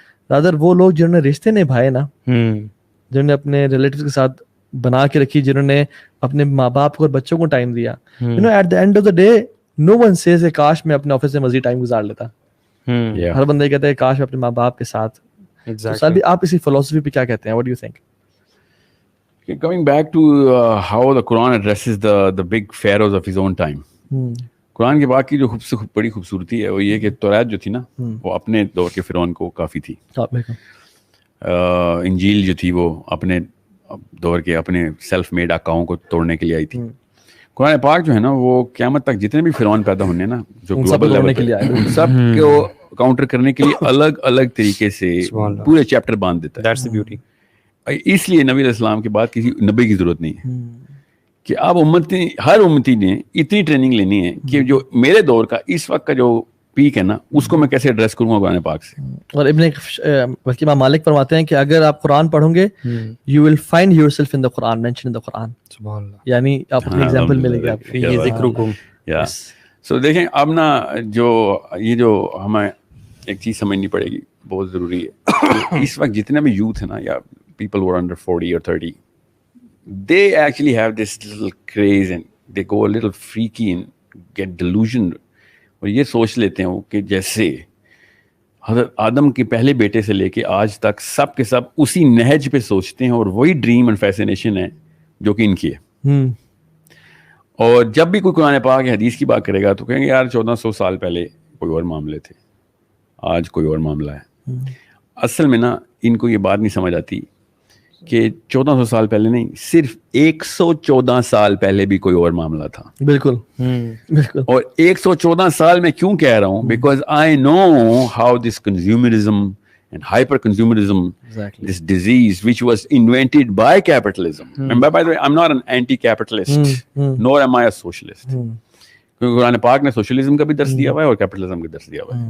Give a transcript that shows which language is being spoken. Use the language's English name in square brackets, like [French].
[Urdu] Rather وہ لوگ جنہوں نے رشتے نبھائے نا, جنہوں نے اپنے ریلیٹیوز کے ساتھ بنا کے رکھی, جنہوں نے اپنے ماں باپ کو اور بچوں کو ٹائم دیا, [English] at the end of the day no one says [Urdu] کہ کاش میں اپنے آفس میں مزید ٹائم گزار لیتا. ہر بندہ کہتا ہے کاش میں اپنے ماں باپ کے ساتھ. سادی آپ اسی فلسفی پہ کیا کہتے ہیں, [English] what do you think? Coming back to how the Quran addresses the big pharaohs of his own time. [Urdu] قرآن کے باقی جو بڑی خوبصورتی ہے وہ یہ کہ توریت جو تھی نا وہ اپنے دور کے فرعون کو کافی تھی. انجیل جو تھی وہ اپنے دور کے اپنے سیلف میڈ آقاؤں کو توڑنے کے لیے آئی تھی. قرآن پاک جو ہے نا وہ قیامت تک جتنے بھی فرعون پیدا ہونے نا جو گلوبل لیول کے لیے سب کو کاؤنٹر کرنے کے لیے الگ الگ طریقے سے پورے چیپٹر باندھ دیتا ہے. [English] That's the beauty. [Urdu] اس لیے نبی علیہ السلام کے بعد کسی نبی کی ضرورت نہیں ہے کہ اب ہر امتی نے اتنی ٹریننگ لینی ہے کہ جو میرے دور کا اس وقت کا جو پیک ہے نا اس کو میں کیسے ایڈریس کروں گا قرآن پاک سے. اور ابن بلکہ امام مالک فرماتے ہیں کہ اگر آپ قرآن پڑھوں گے [English] you will find yourself in the Quran, [Urdu] mention in دا قرآن. سبحان اللہ. یعنی آپ اپنی ایگزامپل ملے گی آپ کو, یہ ذکرکم. سو دیکھیں اب نا جو ہمیں ایک چیز سمجھنی پڑے گی, بہت ضروری ہے. اس وقت جتنے بھی یوتھ ہے نا یا [English] people who are under 40 or 30, they actually have this little craze and they go a little freaky and get delusioned. [Urdu] اور یہ سوچ لیتے ہیں کہ جیسے حضرت آدم کے پہلے بیٹے سے لے کے آج تک سب کے سب اسی نہج پہ سوچتے ہیں, اور وہی [English] dream and fascination [Urdu] ہے جو کہ ان کی ہے. اور جب بھی کوئی قرآن پاک یا حدیث کی بات کرے گا تو کہیں گے یار 1400 سال پہلے کوئی اور معاملے تھے, آج کوئی اور معاملہ ہے. اصل میں نا ان کو یہ بات نہیں سمجھ آتی کہ 1400 سال پہلے نہیں, صرف 114 سال پہلے بھی کوئی اور معاملہ تھا. بالکل. اور 114 سال میں کیوں کہہ رہا ہوں, [English] Because I know how this consumerism and hyper consumerism, this disease which was invented by capitalism. And by the way, I'm not an anti-capitalist, nor am I a socialist. [Urdu] کیونکہ قرآن پاک نے سوشلزم کا بھی درس دیا ہوا ہے اور کیپٹلزم کا درس دیا ہوا ہے.